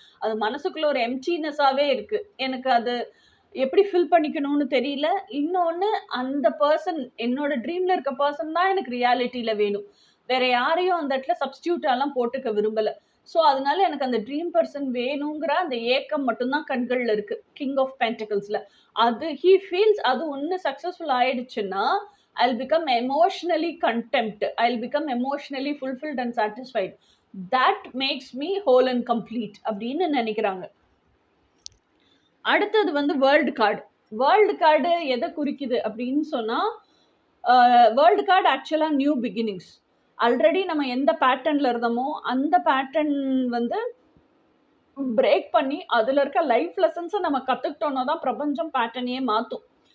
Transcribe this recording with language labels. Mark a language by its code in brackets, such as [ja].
[ta] அது மனசுக்குள்ள ஒரு எம்டினஸாகவே இருக்கு, எனக்கு அது எப்படி ஃபில் பண்ணிக்கணும்னு தெரியல. இன்னொன்று, அந்த பர்சன் என்னோட ட்ரீமில் இருக்க பர்சன் தான் எனக்கு ரியாலிட்டியில் வேணும், வேற யாரையும் அந்த இடத்துல சப்ஸ்டியூட்டாலாம் போட்டுக்க விரும்பலை. ஸோ அதனால எனக்கு அந்த ட்ரீம் பர்சன் வேணுங்கிற அந்த ஏக்கம் மட்டும்தான் கண்களில் இருக்கு கிங் ஆஃப் பென்டக்கிள்ஸில். அது ஹீ ஃபீல்ஸ், அது ஒன்று சக்ஸஸ்ஃபுல் ஆயிடுச்சுன்னா [en] I'll become emotionally contempt, I'll become emotionally fulfilled and satisfied, that makes me whole and complete [ta] அப்படின்னு நினைக்கிறாங்க. அடுத்தது வந்து வேர்ல்டு கார்டு. வேர்ல்டு கார்டு எதை குறிக்குது அப்படின்னு சொன்னா, வேர்ல்டு கார்டு ஆக்சுவலாக நியூ பிகினிங்ஸ். ஆல்ரெடி நம்ம எந்த பேட்டர்னில் இருந்தோமோ அந்த பேட்டர்ன் வந்து பிரேக் பண்ணி அதில் இருக்க லைஃப் லெசன்ஸை நம்ம கற்றுக்கிட்டோன்னா தான் பிரபஞ்சம் பேட்டர்னையே மாற்றும்.